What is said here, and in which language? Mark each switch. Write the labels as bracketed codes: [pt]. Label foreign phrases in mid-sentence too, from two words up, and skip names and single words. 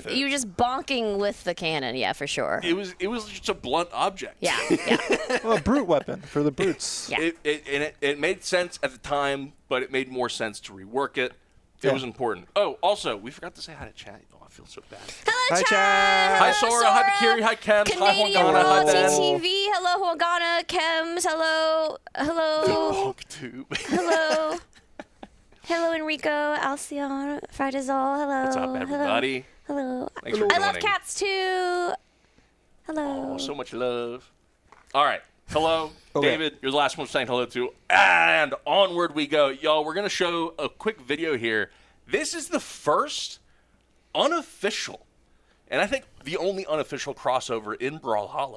[en] You were just bonking with the cannon, for sure. It was just a blunt object. Yeah. Well, a brute weapon for the brutes. Yeah. It made sense at the time, but it made more sense to rework it. It was important. Oh, also, we forgot to say hi to chat. Oh, I feel so bad. Hello, Hi, chat. Hi, Sora. Hi, Bakiri. Hi, Kems. Canadian Hi, Hwangana. Hi, Ben. TV. Hello, Hwangana. Kems. Hello. BonkTube. Hello. Hello, Enrico. Alcion. Fridazol. Hello. What's up, everybody? Hello. Thanks for I joining. love cats, too. Hello. Oh, so much love. All right. Hello, David. You're the last one saying hello to. And onward we go. Y'all, we're going to show a quick video here. This is the first unofficial, and I think the only unofficial crossover in Brawlhalla.